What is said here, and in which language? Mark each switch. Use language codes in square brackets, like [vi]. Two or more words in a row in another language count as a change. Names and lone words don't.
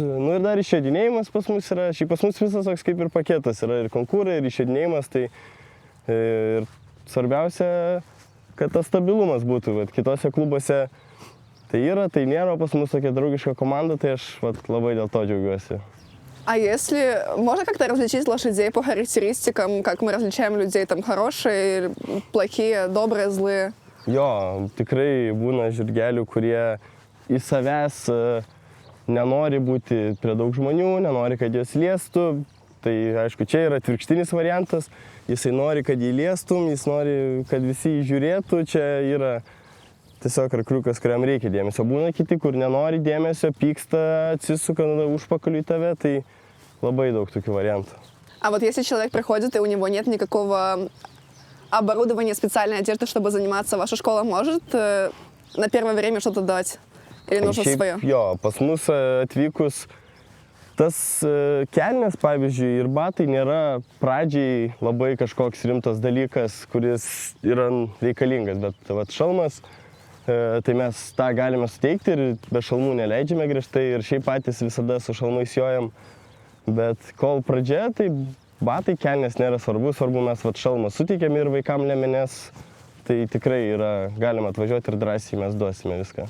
[lt] Nu ir dar išėdinėjimas pas mus yra, šiaip pas mus visas toks kaip ir paketas yra ir konkurai, ir išėdinėjimas, tai ir svarbiausia, kad tas stabilumas būtų, bet kitose klubuose tai yra, tai nėra, pas mus tokia draugiška команда, tai aš labai dėl to džiaugiuosi. [ru] А если можно как-то различить лошадей по характеристикам, как мы различаем людей, там хорошие, плохие, добрые, злые? [lt] Jo, tikrai būna žirgelių, kurie į savęs nenori būti prie daug žmonių, nenori, kad juos liestų. Tai aišku, čia yra atvirkštinis variantas. Jisai nori, kad jį liestum, jis nori, kad visi jį žiūrėtų. Čia yra tiesiog arkliukas, kuriam reikia dėmesio. Būna kiti, kur nenori dėmesio, pyksta, atsisuka užpakaliu į tave, tai labai daug tokių вариантов. [ru] А вот если человек приходит, и у него нет никакого оборудования, специальной одежды, чтобы заниматься, ваша школа может на первое время что-то дать? Или нужно свое? [lt] Jo, pas mus atvykus tas kelnes, pavyzdžiui, ir batai nėra pradžiai labai kažkoks rimtas dalykas, kuris yra reikalingas, bet šalmas, tai mes tą galime suteikti ir be šalmų neleidžiame griežtai ir šiaip patys visada su šalmais jojam, bet kol pradžia, tai batai kelnes nėra svarbu, mes šalmą suteikiam ir vaikam liemenės, tai tikrai yra, galima atvažiuoti ir drąsiai mes duosime viską.